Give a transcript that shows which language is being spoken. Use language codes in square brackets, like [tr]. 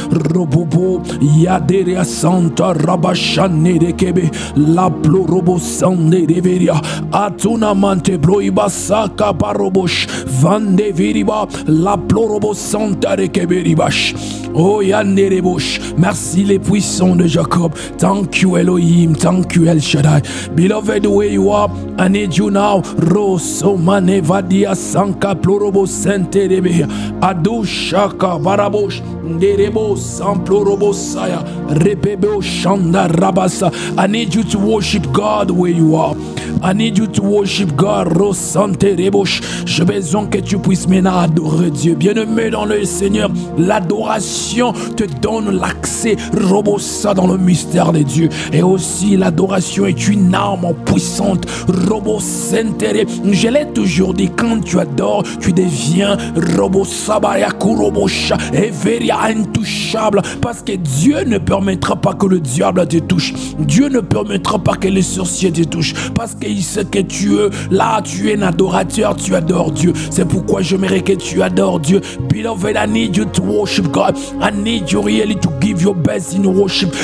[fr] Robobo yaderia santa rabashane de kebe la plorobo sande de veria atuna mante bloiba saka parobosh vande viriba la plorobo santa de kebe ribash. Oh yanderebosh. Merci les puissants de Jacob. [en] Thank you Elohim. Thank you El Shaddai. Beloved, where you are, I need you now. Rosso manevadia sanka plorobo sente rebe ado shaka barabosh derebo san plorobo saya repebo shanda rabasa. I need you to worship God where you are. I need you to worship God. Rosante rebosh. [fr] J'ai besoin que tu puisses maintenant adorer Dieu. Bien-aimé dans le Seigneur, l'adoration te donne l'accès robosa dans le mystère de Dieu. Et aussi l'adoration est une arme puissante. Robosentere. Je l'ai toujours dit, quand tu adores, tu deviens robosabayakurobosha et veria intouchable. Parce que Dieu ne permettra pas que le diable te touche. Dieu ne permettra pas que les sorciers te touchent. Parce qu'il sait que tu es là, tu es un adorateur, tu adores Dieu. C'est pourquoi j'aimerais que tu adores Dieu. [en] Beloved, I need you to worship God. I need you really to give your best in worship.